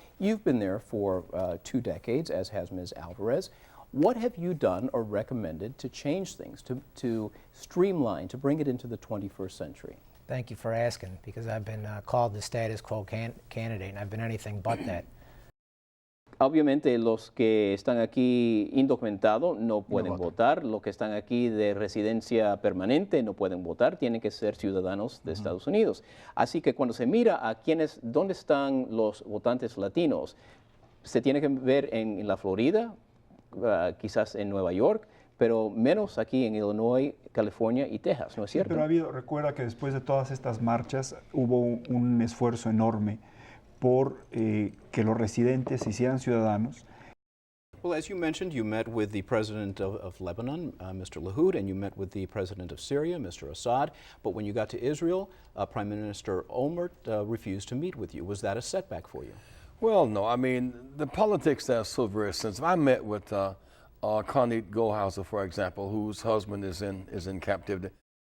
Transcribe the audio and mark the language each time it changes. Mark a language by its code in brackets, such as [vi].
[en] You've been there for 2 decades, as has Ms. Alvarez. What have you done or recommended to change things, to streamline, to bring it into the 21st century? Thank you for asking, because I've been called the status quo candidate, and I've been anything but that. [es] Obviamente los que están aquí indocumentados no pueden votar, los que están aquí de residencia permanente no pueden votar, tienen que ser ciudadanos de Estados Unidos. Así que cuando se mira a dónde están los votantes latinos, se tiene que ver en la Florida, quizás en Nueva York, pero menos aquí en Illinois, California y Texas, ¿no es cierto? Pero recuerda que después de todas estas marchas hubo un esfuerzo enorme por que los residentes se hicieran ciudadanos. [en] Well, as you mentioned, you met with the president of Lebanon, Mr. Lahoud, and you met with the president of Syria, Mr. Assad. But when you got to Israel, Prime Minister Olmert refused to meet with you. Was that a setback for you? Well, no. I mean, the politics there are so very sensitive. I met with Connie Goldhauser, for example, whose husband is in captivity.